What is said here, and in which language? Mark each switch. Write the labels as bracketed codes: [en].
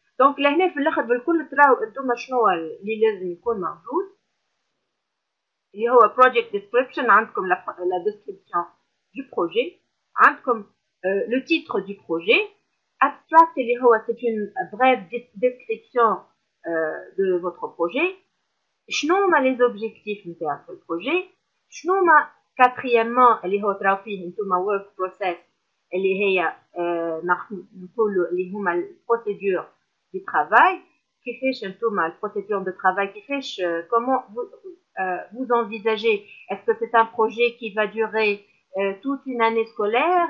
[ar] دونك لهنا في الاخر بالكل تراو انتم شنو اللي لازم يكون موجود اللي هو project description. عندكم لا description du projet, عندكم [fr] le titre du projet. Abstract, c'est une brève description de votre projet. [ar] شنو هما les objectifs نتاع في البروجي، شنو هما quatrièmement اللي هو تراو فيه نتوما work process اللي هي نقولوا اللي هما البروسيدور du travail، كيفاش نتوما البروسيدور de travail، كيفاش [fr] comment vous envisagez. Est-ce que c'est un projet qui va durer toute une année scolaire?